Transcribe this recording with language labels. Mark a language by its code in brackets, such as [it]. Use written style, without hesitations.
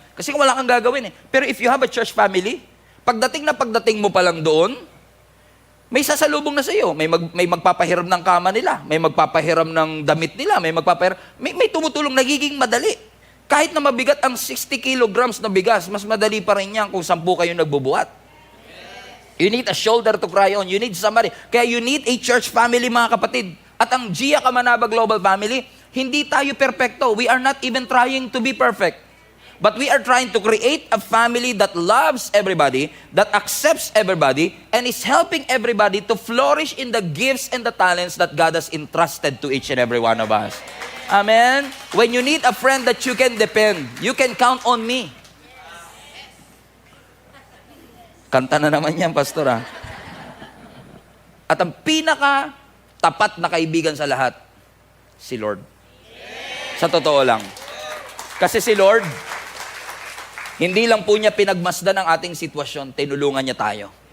[tl] Kasi wala kang gagawin Pero [en] if you have a church family, [tl] pagdating mo pa lang doon, may sasalubong na sa iyo. May magpapahiram ng kama nila, may magpapahiram ng damit nila, may tumutulong, nagiging madali. Kahit na mabigat ang 60 kilograms na bigas, mas madali pa rin yan kung 10 kayo nagbubuhat. [en] You need a shoulder to cry on. You need somebody. Kaya you need a church family, [tl] mga kapatid. At ang Gia Kamanaba Global Family, hindi tayo perfecto. [en] We are not even trying to be perfect. But we are trying to create a family that loves everybody, that accepts everybody, and is helping everybody to flourish in the gifts and the talents that God has entrusted to each and every one of us. Amen? When you need a friend that you can depend, you can count on me. [tl] Kanta na naman yan, pastor At ang pinaka-tapat na kaibigan sa lahat, si Lord. Sa totoo lang. Kasi si Lord, hindi lang po niya pinagmasdan ang ating sitwasyon, tinulungan niya tayo.